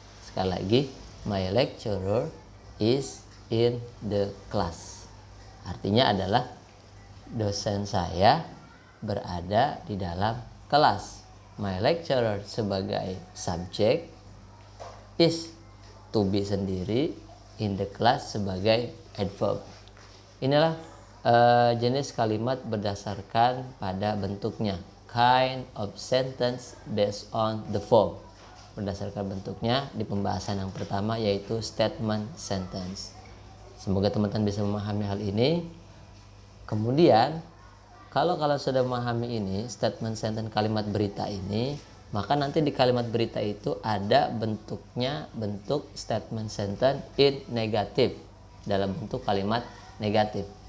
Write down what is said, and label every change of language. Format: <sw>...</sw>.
<en>Sekali lagi, my lecturer is in the class.</en> <id>Artinya adalah dosen saya berada di dalam kelas.</id> <en>My lecturer sebagai subjek, is to be sendiri, in the class sebagai adverb.</en> <id>Inilah jenis kalimat berdasarkan pada bentuknya.</id> <en>Kind of sentence based on the form.</en> <id>Berdasarkan bentuknya di pembahasan yang pertama yaitu statement sentence. Semoga teman-teman bisa memahami hal ini. Kemudian kalau sudah memahami ini statement sentence kalimat berita ini, maka nanti di kalimat berita itu ada bentuknya bentuk statement sentence in negatif dalam bentuk kalimat negatif.</id>